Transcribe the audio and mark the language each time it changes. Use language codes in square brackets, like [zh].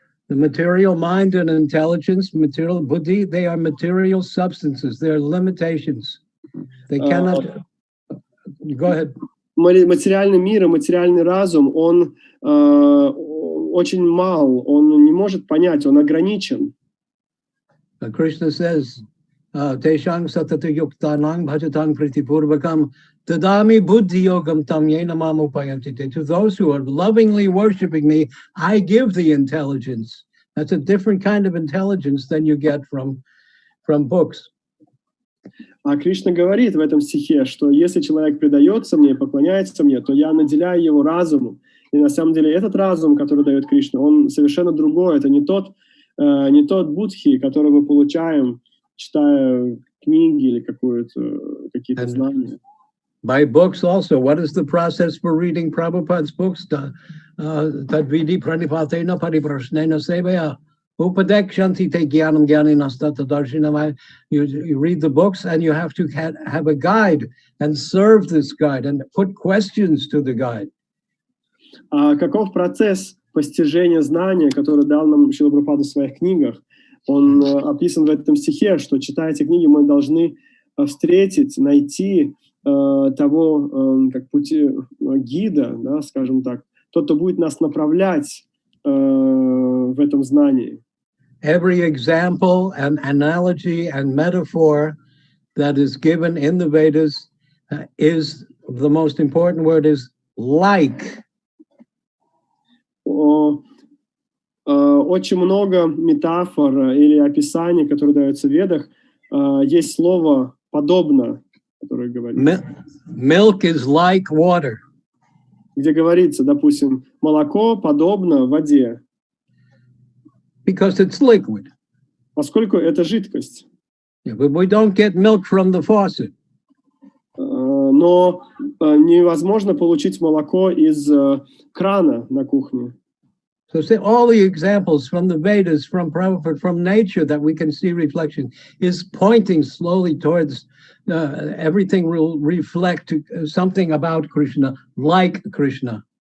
[en] The material mind and intelligence, material buddhi, they are material substances. They are limitations. They cannot... Go ahead. [ru] Материальный мир и материальный разум, он очень мал, он не может понять, он ограничен. [en] But Krishna says, [sa] Teshang satata yuktanang bhajatang pritipurvakam dadami buddhi yogam tam yena mamupayantite. [en] To those who are lovingly worshiping me, I give the intelligence. That's a different kind of intelligence than you get from books. [ru] А Кришна говорит в этом стихе, что если человек предается мне, поклоняется мне, то я наделяю его разумом. И на самом деле этот разум, который дает Кришна, он совершенно другой. Это не тот будхи, который мы получаем, читая книги или какие-то знания. [en] By books also. What is the process for reading Prabhupada's books? [sa] Tadvidi pranipatena pariprashnena sevaya. Upadekshanti te gyanam gyaninastata darshinamaya. [en] You read the books and you have to have a guide and serve this guide and put questions to the guide. [ru] А каков процесс постижения знания, который дал нам Шрила Прабхупада в своих книгах? Он описан в этом стихе, что, читая эти книги, мы должны встретить, найти того как пути гида, да, скажем так, тот, кто будет нас направлять в этом знании. [en] Every example and analogy and metaphor that is given in the Vedas is the most important word is like. [ru] Очень много метафор или описаний, которые даются в Ведах. Есть слово «подобно», которое говорится. [en] Milk is like water. [ru] Где говорится, допустим, молоко подобно воде. [en] Because it's liquid. [ru] Поскольку это жидкость. [en] Yeah, but we don't get milk from the faucet. [ru] Но невозможно получить молоко из крана на кухне. [en] So say all the examples from the Vedas, from Prabhupada, from nature that we can see reflection is pointing slowly towards everything will reflect something about Krishna, like Krishna.